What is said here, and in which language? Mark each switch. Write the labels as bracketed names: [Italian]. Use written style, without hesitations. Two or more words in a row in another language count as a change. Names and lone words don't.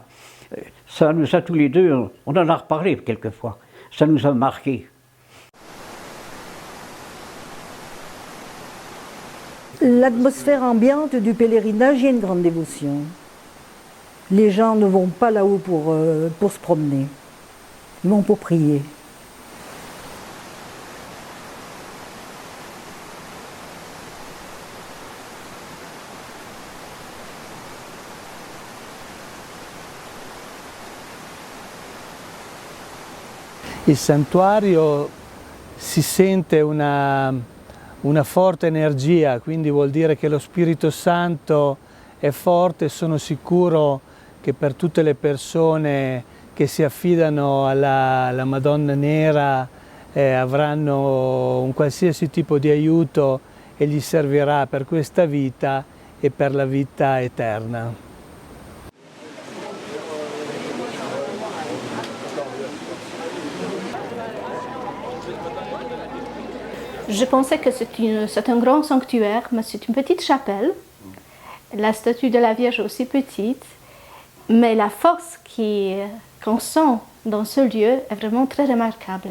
[French] Ça nous a tous les deux, on en a reparlé quelquefois, ça nous a marqué. L'atmosphère ambiante du pèlerinage, il y a une grande dévotion. Les gens ne vont pas là-haut pour se promener, ils vont pour prier. [Italian] Il santuario si sente una forte energia, quindi vuol dire che lo Spirito Santo è forte e sono sicuro che per tutte le persone che si affidano alla Madonna Nera avranno un qualsiasi tipo di aiuto e gli servirà per questa vita e per la vita eterna. [French] Je pensais que c'est un grand sanctuaire, mais c'est une petite chapelle. La statue de la Vierge est aussi petite, mais la force qu'on sent dans ce lieu est vraiment très remarquable.